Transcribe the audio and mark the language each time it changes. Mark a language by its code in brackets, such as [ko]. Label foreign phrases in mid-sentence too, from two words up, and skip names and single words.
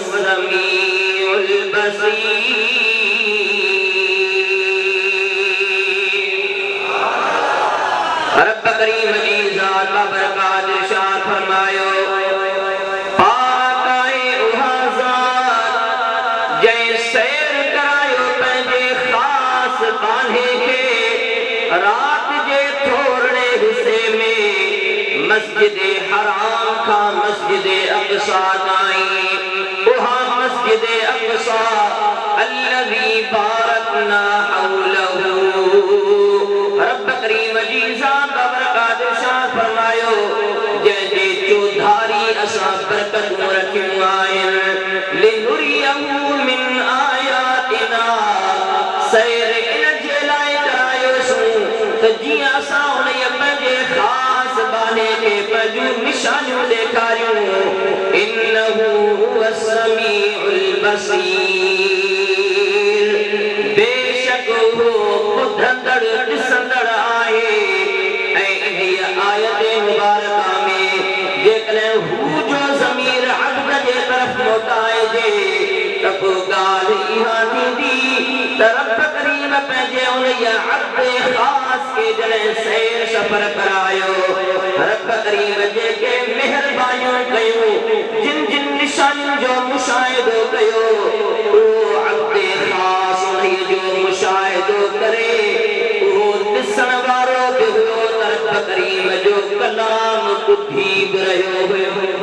[ar] السميع البصير [sd] रब करीम जी ज़ात बाबरकात इरशाद फरमायो पाक आए उहा ज़ात जै सैर करायो पंहिंजे ख़ास बाने के रात जे थोड़े हिस्से में मस्जिद हराम का मस्जिद अक़सा ताईं उहा मस्जिद अक़सा [ar] الذي باركنا حوله [sd] रब करीम जी ज़ात बाबरकात इरशाद फरमायो जंहिंजे चौधारी असां बरकतूं रखियूं आहिनि [ar] لنريه من آياتنا [sd] सैर इन जे लाइ करायोसूं त जीअं असां उनजे पंहिंजे ख़ास बाने खे पंहिंजूं निशानियूं ॾेखारियूं [ar] إنه هو السميع [sd] बसीर बेशक हो ॿुधंदड़ ॾिसंदड़ आहे ऐं इन्हीअ आयत मुबारका में जेकॾहिं हू जो ज़मीर अब्द जे तरफ़ मोटाइजे त पोइ ॻाल्हि इहा थींदी त रब करीम पंहिंजे उनजे अब्द ख़ास खे जॾहिं सैर सफ़र करायो रब करीम जेके महिरबानियूं कयूं जिन जिन निशानियुनि जो मुशाहिदो कयो उहो अब्द ख़ास उन्हीअ जो मुशाहिदो करे उहो ॾिसण वारो बि हुयो त रब करीम जो कलाम ॿुधी बि रहियो हुयो